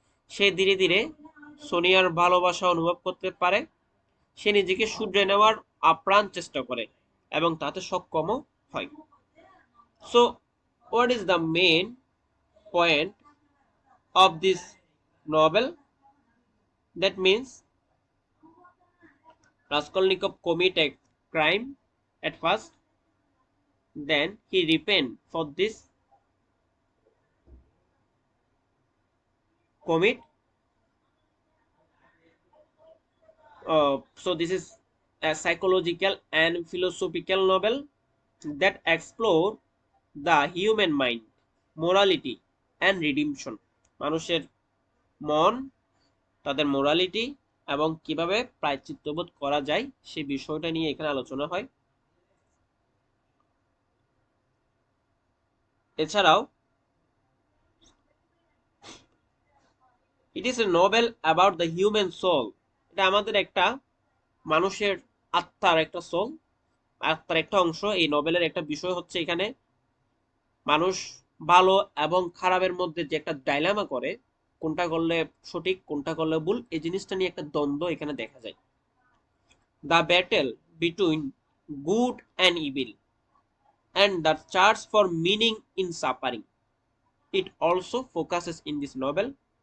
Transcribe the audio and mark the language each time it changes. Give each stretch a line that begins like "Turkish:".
Bangla: সে ধীরে ধীরে সোনিয়ার ভালোবাসা অনুভব করতে পারে। সে নিজেকে শুধরে নেওয়ার আপ্রাণ চেষ্টা করে এবং তাতে সক্ষমও হয়।
English: So what is the main point of this novel? That means Raskolnikov commit a crime at first, then he repent for this commit. So this is a psychological and philosophical novel that explore the human mind, morality and redemption.
Bangla: মানুষের মন, তাদের morality এবং কিভাবে প্রায়শ্চিত্তবোধ করা যায় সেই বিষয়টা নিয়ে এখানে আলোচনা হয়।
English: এছাড়াও it is a novel about the human soul.
Bangla: এটা আমাদের একটা মানুষের আত্মার একটা সোল, আত্মার একটা অংশ। এই নোবেলের একটা বিষয় হচ্ছে এখানে মানুষ ভালো এবং খারাপের মধ্যে যে একটা ডাইলামা করে, কোনটা করলে সঠিক কোনটা করলে ভুল, এই জিনিসটা নিয়ে একটা দ্বন্দ্ব এখানে দেখা যায়।
English: The battle between good and evil and the search for meaning in suffering. It also focuses in this novel.